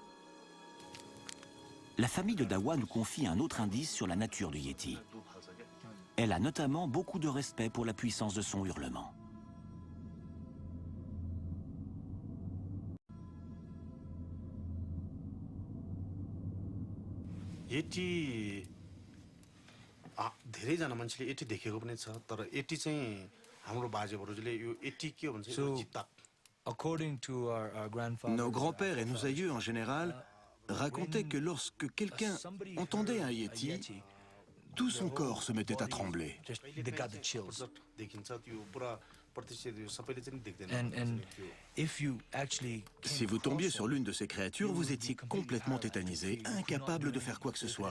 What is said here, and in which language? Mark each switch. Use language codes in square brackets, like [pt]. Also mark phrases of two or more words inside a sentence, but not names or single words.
[fr] La famille de Dawa nous confie un autre indice sur la nature du Yéti. Elle a notamment beaucoup de respect pour la puissance de son hurlement. Yéti, [ne] धेरैजना मान्छेले यति देखेको पनि छ तर यति चाहिँ हाम्रो बाजेबराजुले यो यति के भन्छ यो जित्ता. [fr] Nos grands-pères et nos aïeux en général racontaient que lorsque quelqu'un entendait un Yéti, tout son corps se mettait à trembler. Si vous tombiez sur l'une de ces créatures, vous étiez complètement tétanisé, incapable de faire quoi que ce soit.